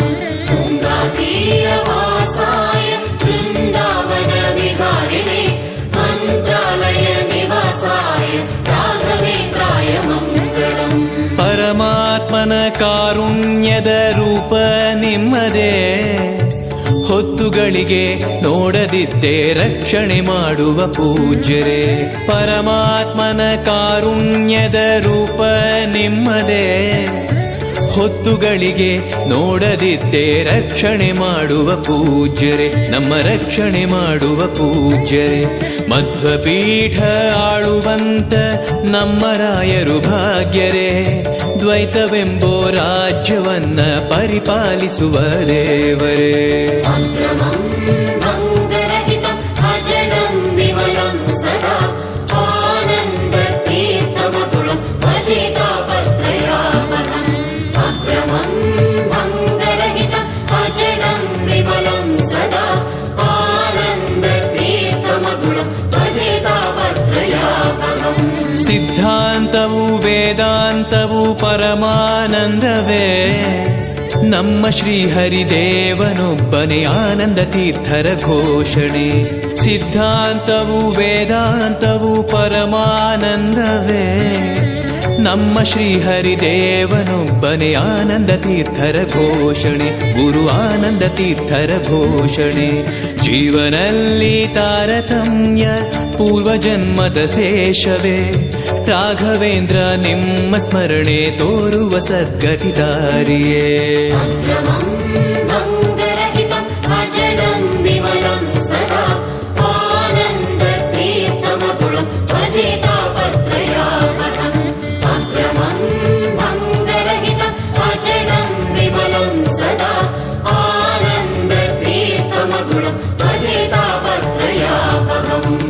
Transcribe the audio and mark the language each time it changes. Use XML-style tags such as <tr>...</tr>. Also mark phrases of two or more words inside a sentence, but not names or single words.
<sa>तुङ्गातीरवासाय वृन्दावन विहारिणे मन्त्रालय निवासाय राघवेन्द्राय मङ्गलम्.</sa> <kn>ಪರಮಾತ್ಮನ ಕಾರುಣ್ಯದ ರೂಪ ನಿಮ್ಮದೇ, ಹೊತ್ತುಗಳಿಗೆ ನೋಡದಿದ್ದೆ ರಕ್ಷಣೆ ಮಾಡುವ ಪೂಜ್ಯರೇ. ಪರಮಾತ್ಮನ ಕಾರುಣ್ಯದ ರೂಪ ನಿಮ್ಮದೇ, ಹೊತ್ತುಗಳಿಗೆ ನೋಡದಿದ್ದೆ ರಕ್ಷಣೆ ಮಾಡುವ ಪೂಜ್ಯರೇ. ನಮ್ಮ ರಕ್ಷಣೆ ಮಾಡುವ ಪೂಜ್ಯರೇ. ಮಧ್ವಪೀಠ ಆಳುವಂತ ನಮ್ಮ ರಾಯರು ಭಾಗ್ಯರೇ, ದ್ವೈತವೆಂಬೋ ರಾಜ್ಯವನ್ನ ಪರಿಪಾಲಿಸುವ ದೇವರೇ.</kn> <sa>अग्रमं भङ्गरहितं अजडं विमलं सदा आनन्दतीर्थमतुलं भजे तापत्रयापहम्. अग्रमं भङ्गरहितं अजडं विमलं सदा आनन्दतीर्थमतुलं भजे तापत्रयापहम्.</sa> <kn>ಸಿದ್ಧಾಂತವು ವೇದಾಂತವು ಪರಮಾನಂದವೇ, ನಮ್ಮ ಶ್ರೀಹರಿದೇವನೊಬ್ಬನೇ ಆನಂದ ತೀರ್ಥರ ಘೋಷಣೆ. ಸಿದ್ಧಾಂತವು ವೇದಾಂತವು ಪರಮಾನಂದವೇ, ನಮ್ಮ ಶ್ರೀಹರಿದೇವನೊಬ್ಬನೇ ಆನಂದ ತೀರ್ಥರ ಘೋಷಣೆ. ಗುರು ಆನಂದ ತೀರ್ಥರ ಘೋಷಣೆ. ಜೀವನಲ್ಲಿ ತಾರತಮ್ಯ ಪೂರ್ವಜನ್ಮದ ಶೇಷವೇ, ರಾಘವೇಂದ್ರ ನಿಮ್ಮ ಸ್ಮರಣೆ ತೋರುವ ಸದ್ಗತಿ ದಾರಿಯೇ.</kn> <sa>अग्रमं भङ्गरहितं अजडं विमलं सदा आनन्दतीर्थमतुलं भजे तापत्रयापहम्. अग्रमं भङ्गरहितं अजडं विमलं सदा आनन्दतीर्थमतुलं भजे तापत्रयापहम्.</sa>